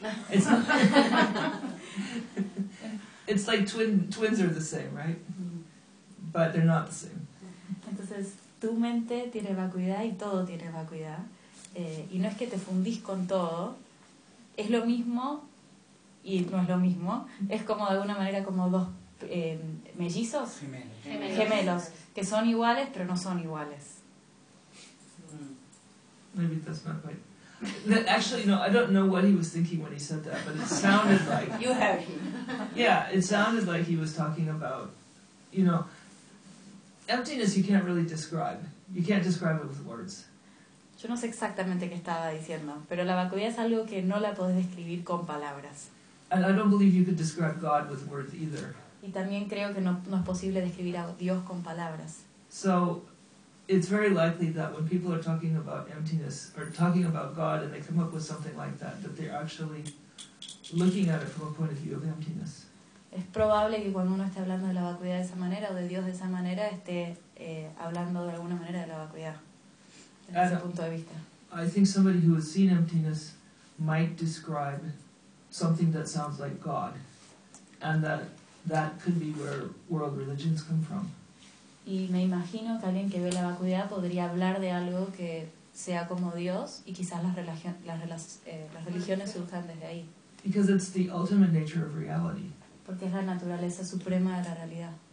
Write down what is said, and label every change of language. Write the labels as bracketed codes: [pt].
[en] It's not, it's like twins are the same, right? But they're not the same. [es] Entonces, tu mente tiene vacuidad y todo tiene vacuidad. Y no es que te fundís con todo. Es lo mismo y no es lo mismo. Es como, de alguna manera, como dos mellizos. Gemelos. Que son iguales, pero no son iguales. [en] Maybe that's not right. Actually, no, I don't know what he was thinking when he said that, but it sounded like... You have him. Yeah, it sounded like he was talking about, you know... Emptiness you can't really describe. You can't describe it with words. [es] Yo no sé exactamente qué estaba diciendo, pero la vacuidad es algo que no la podés describir con palabras. [en] And I don't believe you could describe God with words either. [es] Y también creo que no es posible describir a Dios con palabras. [en] So it's very likely that when people are talking about emptiness or talking about God and they come up with something like that, that they're actually looking at it from a point of view of emptiness. [es] Es probable que cuando uno esté hablando de la vacuidad de esa manera o de Dios de esa manera, esté hablando de alguna manera de la vacuidad, desde ese punto de vista. [en] I think somebody who has seen emptiness might describe something that sounds like God, and that could be where world religions come from. [es] Y me imagino que alguien que ve la vacuidad podría hablar de algo que sea como Dios, y quizás las religiones surjan desde ahí. [en] Because it's the ultimate nature of reality. [es] Porque es la naturaleza suprema de la realidad.